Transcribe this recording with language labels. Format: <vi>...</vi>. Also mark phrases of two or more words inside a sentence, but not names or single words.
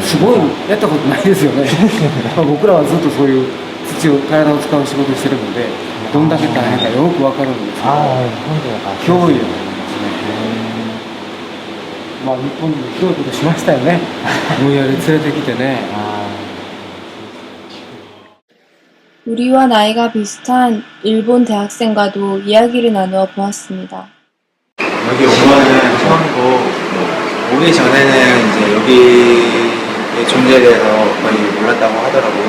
<ja>すごいやったことないですよね。僕らはずっとそういう土を体を使う仕事してるので。どんだけ大変かよくわかるんですけど、脅威なんですね。まあ日本でもひどいことしましたよね。無理やり連れてきてね。</ja> <ko>우리와 나이가 비슷한 일본 대학생과도 이야기를 나누어 보았습니다. 여기 온 거는 처음이고 오기 전에는 이제 여기의 존재에 대해서 거의 몰랐다고 하더라고.</ko>